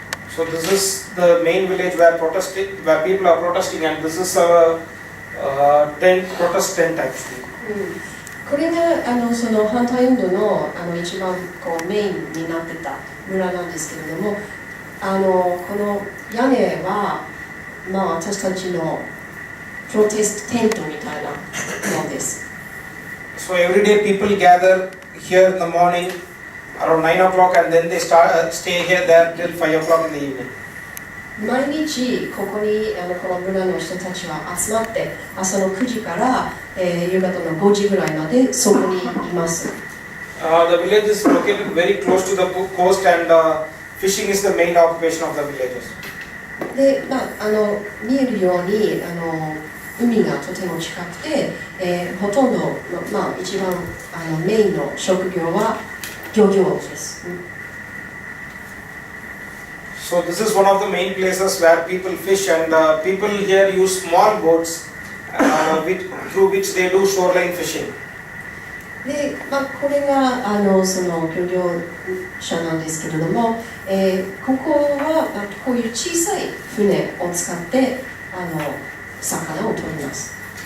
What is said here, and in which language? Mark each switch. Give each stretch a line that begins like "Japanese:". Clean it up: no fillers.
English: So this is the main village where people are protesting, and this is a protest tent actually.
Japanese: これがその反対運動の一番メインになってた村なんですけれども、この屋根は、私たちのプロテストテントみたいなものです。
English: So every day people gather here in the morning around 9 o'clock, and then they stay here there till 5 o'clock in the evening.
Japanese: 毎日ここにこの村の人たちは集まって朝の9時から、夕方の5時ぐらいまでそこにいます。
English: The village is located very close to the coast, and fishing is the main occupation of the villagers.
Japanese: で、見えるように海がとても近くて、ほとんど、一番メインの職業は漁業です。
English: So this is one of the main places where people fish, and people here use small boats through which they do shoreline fishing.
Japanese: で、これがその漁業者なんですけれども、ここはこういう小さい船を使って魚を取ります。